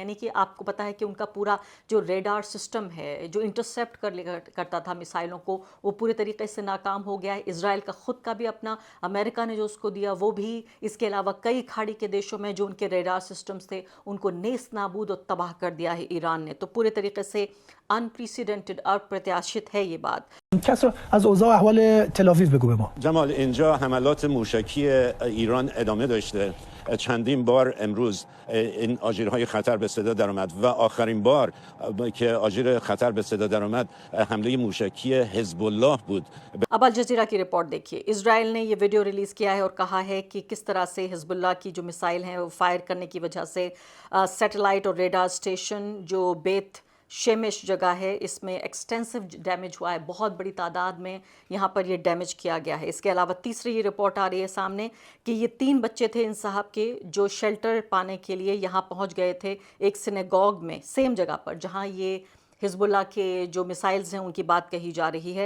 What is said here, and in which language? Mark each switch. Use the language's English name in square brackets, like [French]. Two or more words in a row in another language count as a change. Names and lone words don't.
[Hindi] यानी कि आपको पता है कि उनका पूरा जो [English] radar system [Hindi] है, जो इंटरसेप्ट करता था मिसाइलों को, वो पूरे तरीके से नाकाम हो गया है। इजराइल का ख़ुद का भी अपना, अमेरिका ने जो उसको दिया वो भी, इसके अलावा कई खाड़ी के देशों में जो उनके [English] radar systems [Hindi] थे उनको नेस्त नाबूद और तबाह कर दिया है ईरान ने। तो पूरे तरीके से अनप्रेसिडेंटेड, अप्रत्याशित है ये बात। [Persian] کسرا از اوضاع احوال تل آویو بگو به ما. جمال، اینجا حملات موشکی ایران ادامه داشته. چندین بار امروز این آژیرهای خطر به صدا درآمد و آخرین بار که آژیر خطر به صدا درآمد حمله موشکی حزب الله بود. [Hindi] अब अल जजीरा की रिपोर्ट देखिए। इजराइल ने ये वीडियो रिलीज़ किया है और कहा है कि किस तरह से हिजबुल्लाह की जो मिसाइल हैं वो फायर करने की वजह से सैटेलाइट और [English] radar station [Hindi] जो बेत शेमिश जगह है, इसमें [English] extensive damage [Hindi] हुआ है। बहुत बड़ी तादाद में यहाँ पर ये डैमेज किया गया है। इसके अलावा तीसरी ये रिपोर्ट आ रही है सामने कि ये 3 बच्चे थे इन साहब के, जो शेल्टर पाने के लिए यहाँ पहुँच गए थे एक सिनेगॉग में, सेम जगह पर जहाँ ये हिजबुल्लाह के जो मिसाइल्स हैं उनकी बात कही जा रही है।